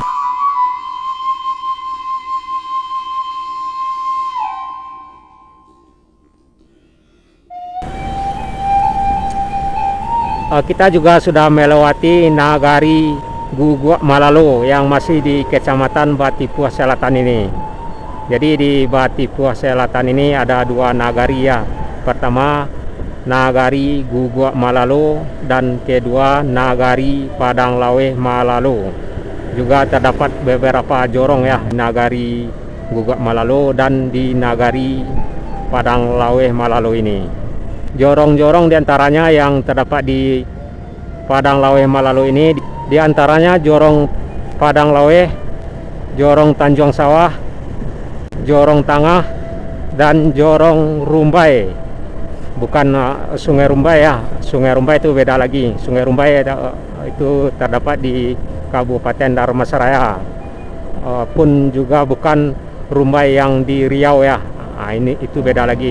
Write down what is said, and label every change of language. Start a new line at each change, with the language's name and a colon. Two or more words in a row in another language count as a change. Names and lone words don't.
Indonesian: Kita juga sudah melewati Nagari Guguak Malalo yang masih di Kecamatan Batipuah Selatan ini. Jadi di Batipuah Selatan ini ada dua nagari ya. Pertama Nagari Guguak Malalo dan kedua Nagari Padang Lawe Malalo. Juga terdapat beberapa jorong ya, Nagari Guguak Malalo dan di Nagari Padang Lawe Malalo ini. Jorong-jorong diantaranya yang terdapat di Padang Lawe Malalo ini, diantaranya Jorong Padang Lawe, Jorong Tanjung Sawah, Jorong Tangah, dan Jorong Rumbai. Bukan Sungai Rumbai ya, Sungai Rumbai itu beda lagi. Sungai Rumbai itu terdapat di Kabupaten Dharmasraya, pun juga bukan Rumbai yang di Riau ya. Ini itu beda lagi.